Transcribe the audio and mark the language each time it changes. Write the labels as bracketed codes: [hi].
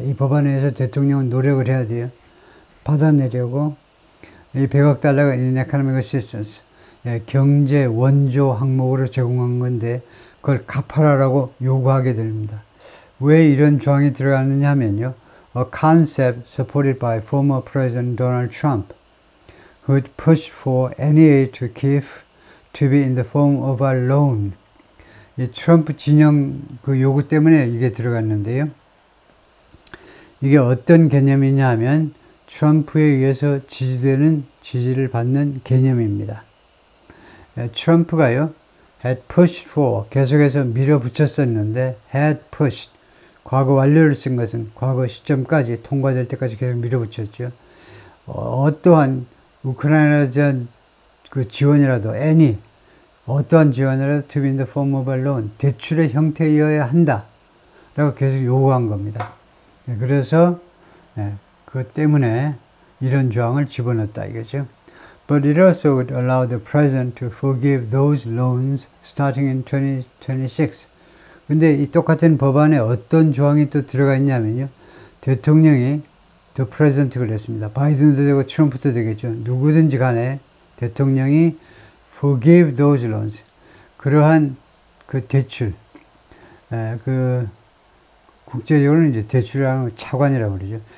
[ko] 이 법안에 의해서 대통령은 노력을 해야 돼요. 받아내려고 이 100억 달러가 [en] in economic assistance, [ko] 경제 원조 항목으로 제공한 건데 그걸 갚아라라고 요구하게 됩니다. 왜 이런 조항이 들어가느냐 하면요. [en] A concept supported by former President Donald Trump, who had pushed for any aid to Kyiv to be in the form of a loan. [ko] 이 트럼프 진영 그 요구 때문에 이게 들어갔는데요. 이게 어떤 개념이냐 하면 트럼프에 의해서 지지를 받는 개념입니다. 트럼프가요, [en] had pushed for, [ko] 계속해서 밀어붙였었는데, [en] had pushed, [ko] 과거 완료를 쓴 것은 과거 시점까지 통과될 때까지 계속 밀어붙였죠. 어떠한 우크라이나에 대한 그 지원이라도 any 어떠한 지원이라도 [en] to be in the form of a loan, [ko] 대출의 형태이어야 한다 라고 계속 요구한 겁니다. 그래서 그것 때문에 이런 조항을 집어넣었다 이거죠. [en] But it also would allow the president to forgive those loans starting in 2026. [ko] 근데 이 똑같은 법안에 어떤 조항이 또 들어가 있냐면요. 대통령이 the president가 그랬습니다. 바이든도 되고 트럼프도 되겠죠. 누구든지 간에 대통령이 [en] forgive those loans. [ko] 그러한 그 대출, 그 국제적으로는 이제 대출이라는 차관이라고 그러죠.